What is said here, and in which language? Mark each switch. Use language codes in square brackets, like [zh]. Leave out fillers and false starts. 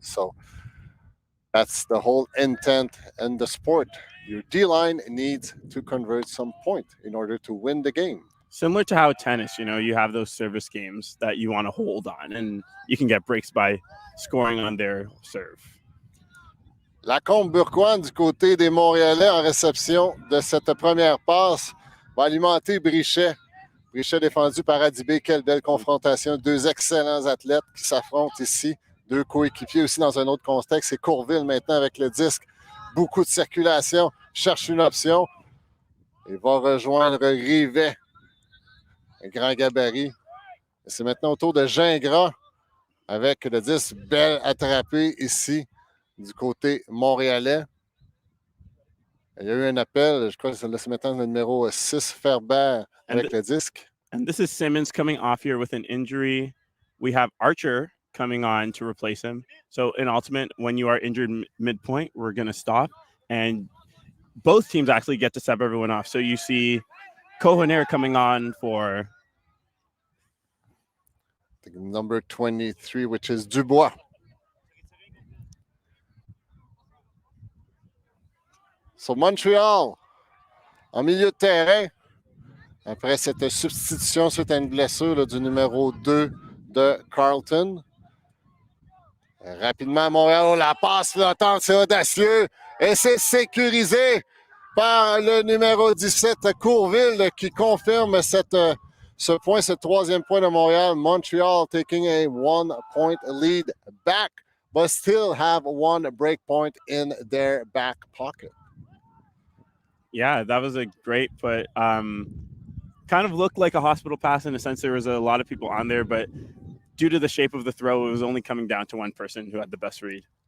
[en] So that's the whole intent in the sport. Your D-line needs to convert some point in order to win the game. Similar to how tennis, you have those service games that you want to hold on, and you can get breaks by scoring on their serve. [fr] Lacombe-Bourgoin du côté des Montréalais en réception de cette première passe va alimenter Brichet. Brichet défendu par Adibé. Quelle belle confrontation. Deux excellents athlètes qui s'affrontent ici. Deux coéquipiers aussi dans un autre contexte. C'est Courville maintenant avec le disque. Beaucoup de circulation. Cherche une option. Il va rejoindre Rivet. Un grand gabarit. C'est maintenant au tour de Gingras avec le 10, belle attrapée ici du côté montréalais. Il y a eu un appel, je crois que c'est maintenant le numéro 6, Ferber, avec le disque. [en] And this is Simmons coming off here with an injury. We have Archer coming on to replace him. So in Ultimate, when you are injured midpoint, we're going to stop. And both teams actually get to sub everyone off. So you see Cohonair coming on for number 23, which is Dubois. [fr] So Montreal, en milieu de terrain, après cette substitution suite à une blessure du numéro 2 de Carleton. Rapidement, Montréal, la passe flottante, c'est audacieux et c'est sécurisé par le numéro 17, Courville, qui confirme ce point, ce troisième point de Montréal. [en] Montreal taking a 1-point lead back, but still have one break point in their back pocket. Yeah, that was a great put. Kind of looked like a hospital pass in a sense. There was a lot of people on there, but due to the shape of the throw, it was only coming down to one person who had the best read.